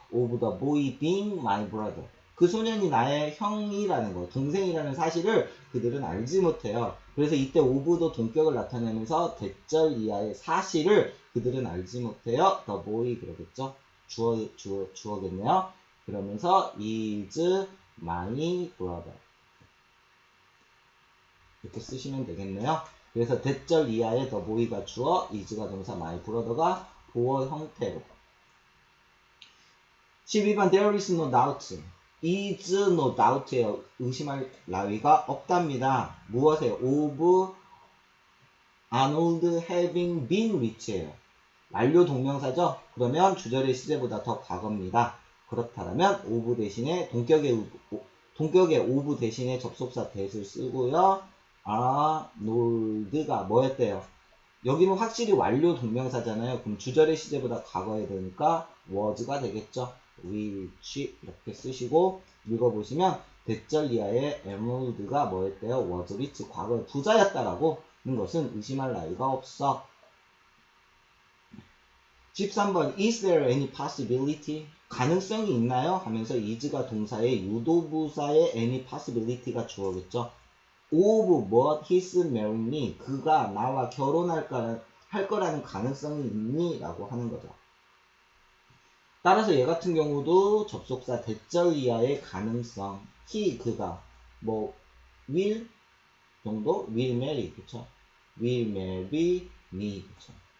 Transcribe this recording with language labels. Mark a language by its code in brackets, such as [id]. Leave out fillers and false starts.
[en] Of the boy being my brother. [ko] 그 소년이 나의 형이라는 거, 동생이라는 사실을 그들은 알지 못해요. 그래서 이때 of도 동격을 나타내면서 대절 이하의 사실을 그들은 알지 못해요. [en] The boy [ko] 그러겠죠. 주어겠네요. 그러면서 [en] is my brother. [ko] 이렇게 쓰시면 되겠네요. 그래서 대절 이하의 [en] the boy [ko] 가 주어, is가 동사, [en] my brother [ko] 가 보어 형태로. [en] 12번 there is no doubt. is no doubt예요. [ko] 의심할 나위가 없답니다. 무엇이에요? [en] of Arnold having been rich예요. [ko] 완료 동명사죠? 그러면 주절의 시제보다 더 과거입니다. 그렇다면 of 대신에 동격의 of 대신에 접속사 that을 쓰고요. 아놀드가 뭐였대요? 여기는 확실히 완료 동명사잖아요. 그럼 주절의 시제보다 과거에 되니까 was가 되겠죠. which 이렇게 쓰시고 읽어보시면 대절 이하의 에merald가 뭐였대요? [en] was rich. [ko] 과거에 부자였다라고 하는 것은 의심할 나위가 없어. [en] 13번 Is there any possibility? [ko] 가능성이 있나요? 하면서 is가 동사의 유도부사의 [en] any possibility [ko] 가 주어겠죠. [en] of what his marrying me. [ko] 그가 나와 결혼할 거라는 가능성이 있니? 라고 하는 거죠. 따라서 얘 같은 경우도 접속사 대절 이하의 가능성. he, 그가 뭐 will 정도? [en] will marry, [ko] 그쵸? [en] will marry me, 그쵸?